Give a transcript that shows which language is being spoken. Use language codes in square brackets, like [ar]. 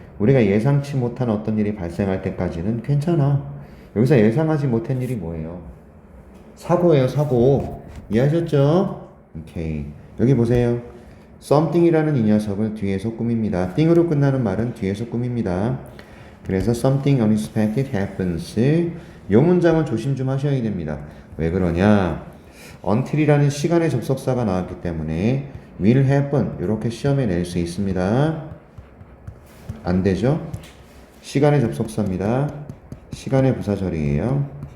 [ko] 우리가 예상치 못한 어떤 일이 발생할 때까지는 괜찮아. 여기서 예상하지 못한 일이 뭐예요? 사고예요, 사고. 이해하셨죠? 오케이. 여기 보세요. something이라는 이 녀석을 뒤에서 꾸밉니다. thing으로 끝나는 말은 뒤에서 꾸밉니다. 그래서 [en] something unexpected happens. [ko] 이 문장은 조심 좀 하셔야 됩니다. 왜 그러냐? until이라는 시간의 접속사가 나왔기 때문에 [en] will happen [ko] 이렇게 시험에 낼 수 있습니다. 안 되죠? 시간의 접속사입니다. 시간의 부사절이에요.